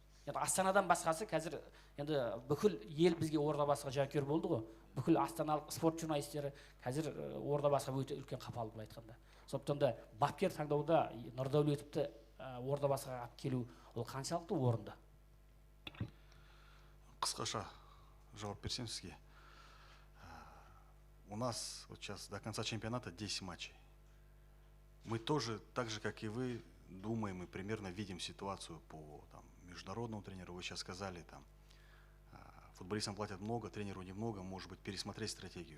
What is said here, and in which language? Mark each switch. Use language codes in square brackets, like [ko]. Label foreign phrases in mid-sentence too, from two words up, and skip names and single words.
[kk] енді Астанадан басқасы қазір енді бүкіл ел бізге Ордабасыға жанкүйер болды ғой. Бүкіл астаналық спорт журналистері қазір Ордабасыға өте үлкен қапалы былай айтқанда. Сондықтан да бапкер таңдауда Нұрдәулетовті Ордабасыға алып келу ол қаншалықты орынды? Қысқаша жауап берсем сізге. [ru] У нас вот сейчас до конца чемпионата 10 матчей. Мы тоже, так же как и вы, думаем и примерно видим ситуацию по там, международному тренеру. Вы сейчас сказали, там, футболистам платят много, тренеру немного, может быть, пересмотреть стратегию.